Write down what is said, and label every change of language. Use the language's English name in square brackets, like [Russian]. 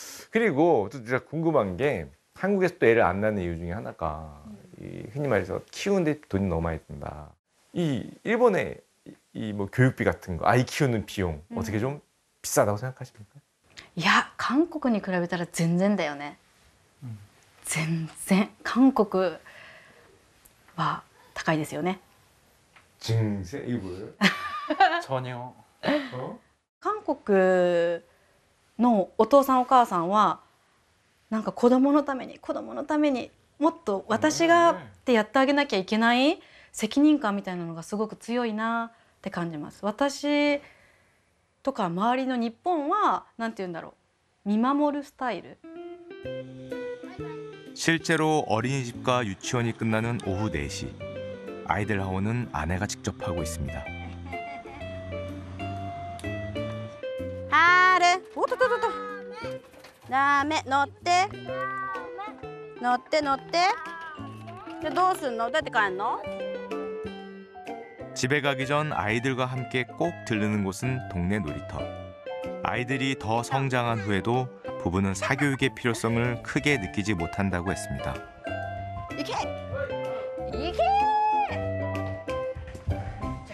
[Korean] 그리고 또 진짜 궁금한 게 한국에서 또 애를 안 낳는 이유 중에 하나가 이 흔히 말해서 키우는데 돈이 너무 많이 든다. 이 일본의 이 뭐 교육비 같은 거, 아이 키우는 비용 어떻게 좀 비싸다고 생각하십니까? [Japanese] いや韓国に比べたら全然だよね。全然韓国は高いですよね。 [Korean] 증세 이거 뭐예요? 전혀. [Japanese] 韓国のお父さんお母さんはなんか子供のためにもっと私がってやってあげなきゃいけない責任感みたいなのがすごく強いなって感じます。私とか周りの日本はなんて言うんだろう、見守るスタイル。 [Korean] 실제로 어린이집과 유치원이 끝나는 오후 4시. 아이들 하원은 아내가 직접 하고 있습니다. [Japanese] はるおっとっとっとっとダメ乗って乗って乗ってじゃあどうすんのどうやって帰んの [Korean] 집에 가기 전 아이들과 함께 꼭 들르는 곳은 동네 놀이터. 아이들이 더 성장한 후에도 부부는 사교육의 필요성을 크게 느끼지 못한다고 했습니다. [Japanese] 行け行け